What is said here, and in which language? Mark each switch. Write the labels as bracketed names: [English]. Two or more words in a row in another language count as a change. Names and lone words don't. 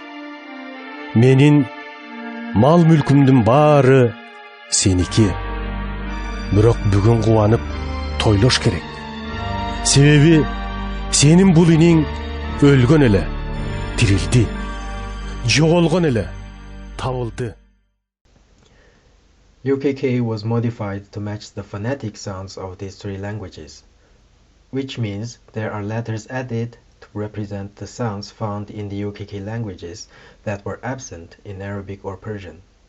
[Kazakh] Менің мал мүлкімдің бары сенікі. Бірақ бүгін қуанып тойлош керек. Себебі сенің бұл инең өлген әлі, тірілді. Жоғалған әлі, табылды. [English] UKK was modified to match the phonetic sounds of these three languages, which means there are letters added to represent the sounds found in the UKK languages that were absent in Arabic or Persian.